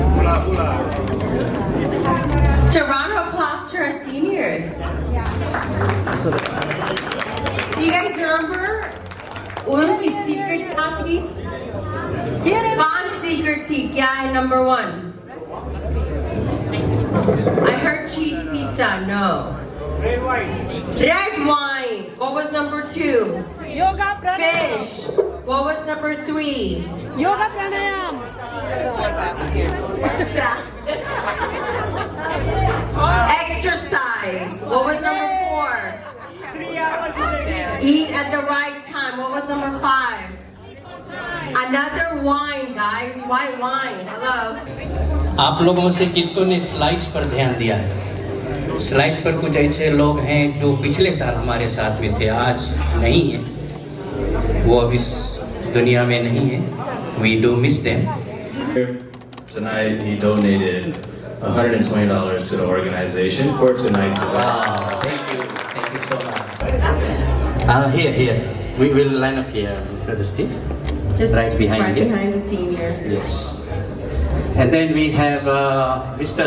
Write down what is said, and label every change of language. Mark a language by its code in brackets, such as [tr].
[en] To round of applause to our seniors. So Do you guys remember? [hi] उनकी secret क्या थी? 5 secret थी. क्या है number 1? [en] I heard cheese pizza. No. Red wine. What was number 2? Yoga pranayam. Fish. What was number 3? Yoga pranayam. Exercise. What was number 4? 3 hours in a day. Eat at the right time. What was number 5? Another wine, guys. Why wine? Hello. [hi] आप लोगों से कितनों ने slides पर ध्यान दिया है? Slides पर कुछ ऐसे लोग हैं जो पिछले साल हमारे साथ में थे, आज नहीं है, वो अब इस दुनिया में नहीं है. [en] We do miss them. Tonight, he donated $120 to the organization for tonight's event. Wow, thank you so much. Here, we will line up here, Brother Steve. Just Right behind you. behind the seniors. Yes. And then we have Mr.